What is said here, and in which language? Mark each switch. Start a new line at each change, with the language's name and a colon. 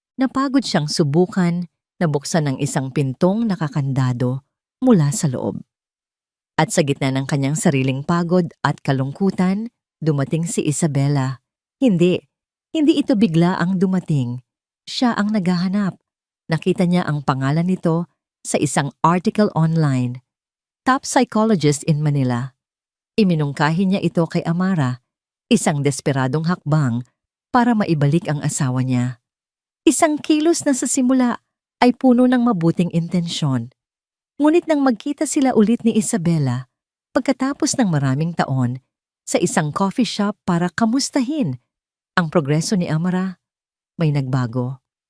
Filipino: Napagod siyang subukan na buksan ang isang pintong nakakandado mula sa loob. At sa gitna ng kanyang sariling pagod at kalungkutan, dumating si Isabela. Hindi ito bigla ang dumating. Siya ang naghahanap. Nakita niya ang pangalan nito sa isang article online.
English: Top psychologist in Manila.
Filipino: Iminungkahi niya ito kay Amara, isang desperadong hakbang para maibalik ang asawa niya. Isang kilos na sa simula ay puno ng mabuting intensyon. Ngunit nang magkita sila ulit ni Isabela, pagkatapos ng maraming taon, sa isang coffee shop para kamustahin ang progreso ni Amara, may nagbago.